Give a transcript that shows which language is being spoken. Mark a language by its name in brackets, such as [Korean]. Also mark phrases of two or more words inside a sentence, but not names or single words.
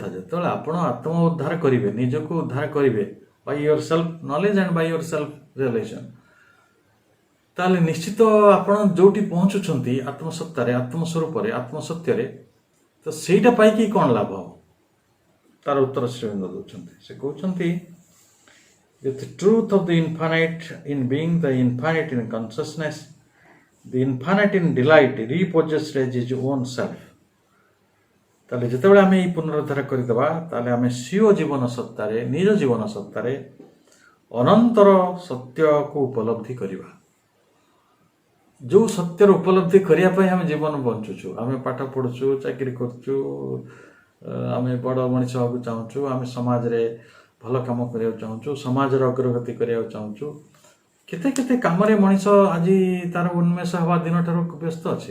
[Odia] ଯେତେବେଳେ ଆପଣ ଆତ୍ମ ଉଦ୍ଧାର କରିବେ, ନିଜକୁ ଉଦ୍ଧାର କରିବେ [English] by your self knowledge and by your self realization, [Odia] ତାହେଲେ ନିଶ୍ଚିତ ଆପଣ ଯେଉଁଠି ପହଞ୍ଚୁଛନ୍ତି ଆତ୍ମସତ୍ତାରେ, ଆତ୍ମସ୍ୱରୂପରେ, ଆତ୍ମସତ୍ୟରେ, ତ ସେଇଟା ପାଇକି କ'ଣ ଲାଭ ହେବ? ତାର ଉତ୍ତର ଶ୍ରୀଅରବିନ୍ଦ ଦେଉଛନ୍ତି। ସେ କହୁଛନ୍ତି, [English] the truth of the infinite in being, the infinite in consciousness, the infinite in delight, repossessed as his own self। [Odia] ତାହେଲେ ଯେତେବେଳେ ଆମେ ଏଇ ପୁନରୁଦ୍ଧାର କରିଦେବା, ତାହେଲେ ଆମେ ସ୍ୱୀୟ ଜୀବନ ସତ୍ତାରେ, ନିଜ ଜୀବନ ସତ୍ତାରେ ଅନନ୍ତର ସତ୍ୟକୁ ଉପଲବ୍ଧି କରିବା। ଯେଉଁ ସତ୍ୟର ଉପଲବ୍ଧି କରିବା ପାଇଁ ଆମେ ଜୀବନ ବଞ୍ଚୁଛୁ, ଆମେ ପାଠ ପଢ଼ୁଛୁ, ଚାକିରି କରୁଛୁ, ଆମେ ବଡ଼ ମଣିଷ ହେବାକୁ ଚାହୁଁଛୁ, ଆମେ ସମାଜରେ ଭଲ କାମ କରିବାକୁ ଚାହୁଁଛୁ, ସମାଜର ଅଗ୍ରଗତି କରିବାକୁ ଚାହୁଁଛୁ, କେତେ କେତେ କାମରେ ମଣିଷ ଆଜି ତାର ଉନ୍ମେଷ ହେବା ଦିନଠାରୁ ବ୍ୟସ୍ତ ଅଛି।